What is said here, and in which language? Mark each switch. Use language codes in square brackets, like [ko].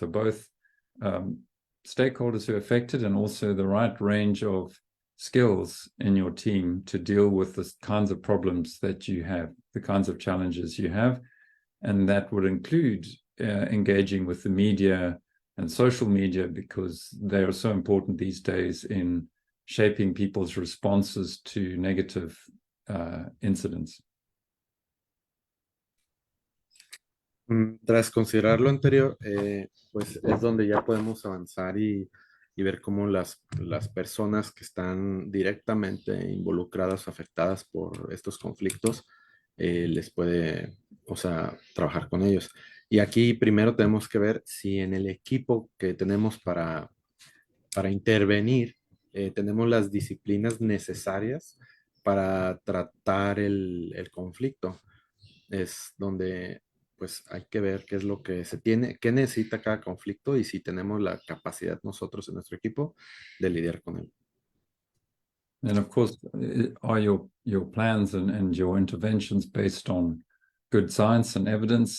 [en] So both stakeholders who are affected and also the right range of skills in your team to deal with the kinds of problems that you have, the kinds of challenges you have. And that would include engaging with the media and social media, because they are so important these days in shaping people's responses to negative incidents. [es] Tras considerar lo anterior, pues es donde ya podemos avanzar y y ver cómo las personas que están directamente involucradas o afectadas por estos conflictos les puede, o sea, trabajar con ellos. Y aquí primero tenemos que ver si en el equipo que tenemos para intervenir tenemos las disciplinas necesarias para tratar el conflicto. Es donde pues hay que ver qué es lo que se tiene, qué necesita cada conflicto y si tenemos la capacidad nosotros en nuestro equipo de lidiar con él. [en] And of course, are your plans and your interventions based on good science and evidence?